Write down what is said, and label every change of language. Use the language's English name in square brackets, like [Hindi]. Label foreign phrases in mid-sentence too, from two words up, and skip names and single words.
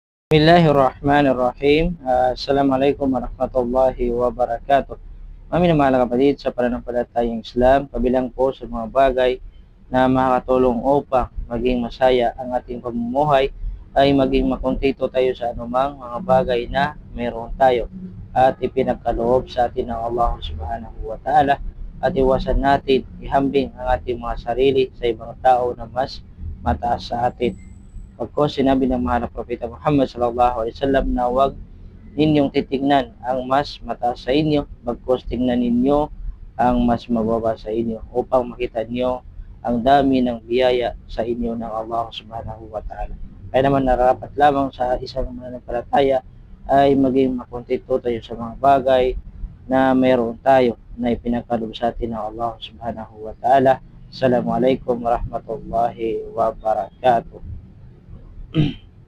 [Arabic] بسم الله الرحمن الرحيم. السلام عليكم ورحمة الله وبركاته. [Filipino] Mga kapatid, sa pananampalatayang Islam, kabilang po sa mga bagay na makakatulong upang maging masaya ang ating pamumuhay ay maging makontento tayo sa anumang mga bagay na meron tayo at ipinagkaloob sa atin ng Allah [Arabic] سبحانه وتعالى, [Filipino] at iwasan natin ihambing ang ating mga sarili sa ibang tao na mas mataas sa atin. Pagkos sinabi ng mahal na Propeta Muhammad [Arabic] صلى الله عليه وسلم [Filipino] na huwag ninyong titignan ang mas mataas sa inyo, bagkos tingnan ninyo ang mas mababa sa inyo upang makita niyo ang dami ng biyaya sa inyo ng Allah [Arabic] سبحانه وتعالى. [Filipino] Kaya naman nararapat lamang sa isang mananampalataya ay maging makontento tayo sa mga bagay na mayroon tayo na ipinagkaloob sa atin ng Allah [Arabic] سبحانه وتعالى. السلام عليكم ورحمة الله وبركاته.